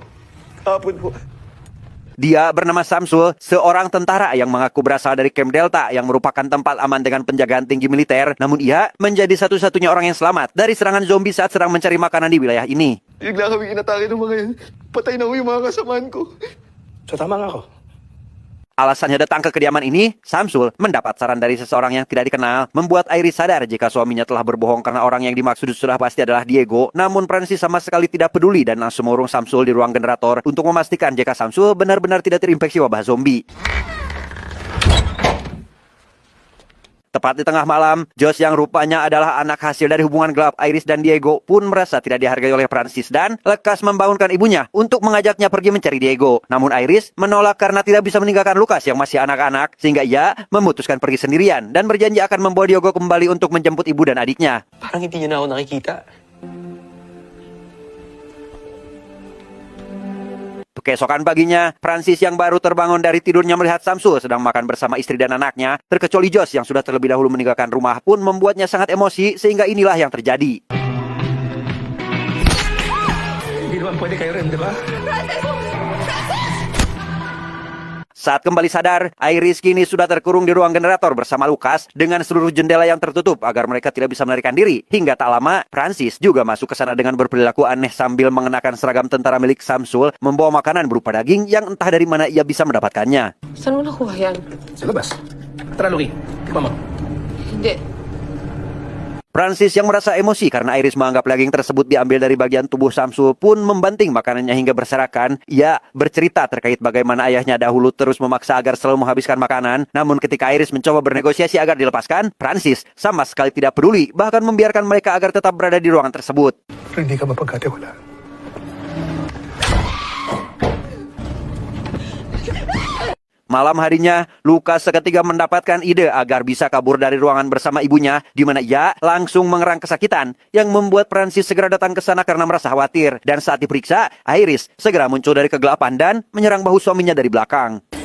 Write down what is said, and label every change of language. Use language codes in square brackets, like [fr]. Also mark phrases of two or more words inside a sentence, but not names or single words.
[tl] Hapon po. [id] Dia bernama Samsul, seorang tentara yang mengaku berasal dari Camp Delta yang merupakan tempat aman dengan penjagaan tinggi militer. Namun ia menjadi satu-satunya orang yang selamat dari serangan zombie saat sedang mencari makanan di wilayah ini. [tl] Bigla kami inatake ng mga yan. Patay na ho yung mga kasamaan ko. So tama nga ako. [id] Alasannya datang ke kediaman ini, Samsul mendapat saran dari seseorang yang tidak dikenal, membuat Iris sadar jika suaminya telah berbohong karena orang yang dimaksud sudah pasti adalah Diego. Namun Francis sama sekali tidak peduli dan langsung mengurung Samsul di ruang generator untuk memastikan jika Samsul benar-benar tidak terinfeksi wabah zombie. Tepat di tengah malam, Josh yang rupanya adalah anak hasil dari hubungan gelap Iris dan Diego pun merasa tidak dihargai oleh Francis dan lekas membangunkan ibunya untuk mengajaknya pergi mencari Diego. Namun Iris menolak karena tidak bisa meninggalkan Lucas yang masih anak-anak, sehingga ia memutuskan pergi sendirian dan berjanji akan membawa Diego kembali untuk menjemput ibu dan adiknya. [tl] Parang hindi niya na ako nakikita. [id] Keesokan paginya, Francis yang baru terbangun dari tidurnya melihat Samsul sedang makan bersama istri dan anaknya, terkecuali Josh yang sudah terlebih dahulu meninggalkan rumah pun membuatnya sangat emosi sehingga inilah yang terjadi. [tl] Hindi naman pwede kayo rin, di ba? [id] Saat kembali sadar, Iris kini sudah terkurung di ruang generator bersama Lucas dengan seluruh jendela yang tertutup agar mereka tidak bisa melarikan diri. Hingga tak lama, Francis juga masuk ke sana dengan berperilaku aneh sambil mengenakan seragam tentara milik Samsul, membawa makanan berupa daging yang entah dari mana ia bisa mendapatkannya. [tl] Saan mo nakuha yan? Sa labas. Tara, Luki. Tikman mo. Hindi. [id] Francis yang merasa emosi karena Iris menganggap daging tersebut diambil dari bagian tubuh Samsul pun membanting makanannya hingga berserakan. Ia bercerita terkait bagaimana ayahnya dahulu terus memaksa agar selalu menghabiskan makanan. Namun ketika Iris mencoba bernegosiasi agar dilepaskan, Francis sama sekali tidak peduli, bahkan membiarkan mereka agar tetap berada di ruangan tersebut. [tl] Pero hindi ka mapagkatiwala. [id] Malam harinya, Lucas seketika mendapatkan ide agar bisa kabur dari ruangan bersama ibunya, di mana ia langsung mengerang kesakitan, yang membuat Francis segera datang ke sana karena merasa khawatir. Dan saat diperiksa, Iris segera muncul dari kegelapan dan menyerang bahu suaminya dari belakang.